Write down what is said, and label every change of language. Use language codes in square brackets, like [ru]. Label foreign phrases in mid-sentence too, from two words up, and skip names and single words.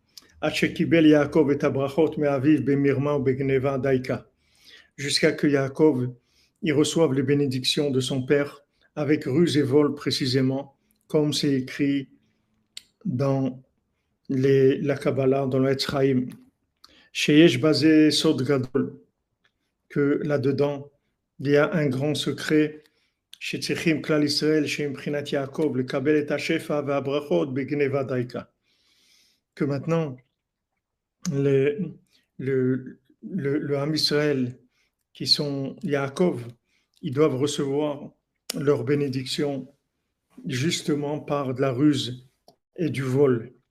[fr] Jusqu'à que Yaakov il reçoive les bénédictions de son père avec ruse et vol précisément, comme c'est écrit dans la Kabbalah, dans le Etzraïm. [he] שיש בזה סוד גדול, [fr] que là-dedans, il y a un grand secret. [he] שצריכים כלל ישראל שמבחינת יעקב לקבל את השפע והברכות בגנבה דייקה. [fr] Que maintenant, le Ham Israël, qui sont Yaakov, ils doivent recevoir leur bénédiction justement par de la ruse et du vol.